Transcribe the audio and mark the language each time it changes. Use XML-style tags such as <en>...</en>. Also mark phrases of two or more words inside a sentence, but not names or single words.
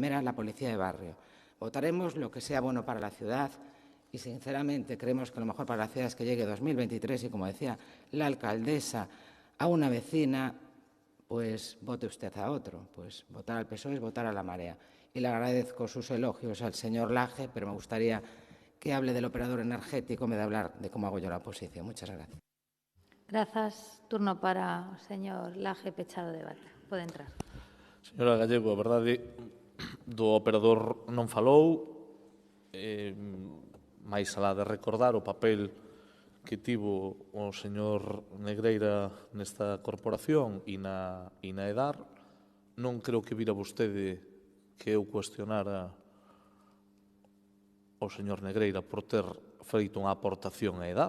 <es>La primera, la policía de barrio. Votaremos lo que sea bueno para la ciudad y sinceramente creemos que lo mejor para la ciudad es que llegue 2023 y, como decía la alcaldesa, a una vecina, pues vote usted a otro. Pues votar al PSOE es votar a la marea. Y le agradezco sus elogios al señor Laje, pero me gustaría que hable del operador energético en vez de hablar de cómo hago yo la oposición. Muchas gracias.</es> <gl>Grazas. Turno para o señor Laje, pechado o debate. Pode entrar. Señora Gallego, a verdade do operador non falou, máis alá de recordar o papel que tivo o señor Negreira nesta corporación e na EDAR, non creo que vira vostede que eu cuestionara o señor Negreira por ter feito unha aportación a EDAR.</gl>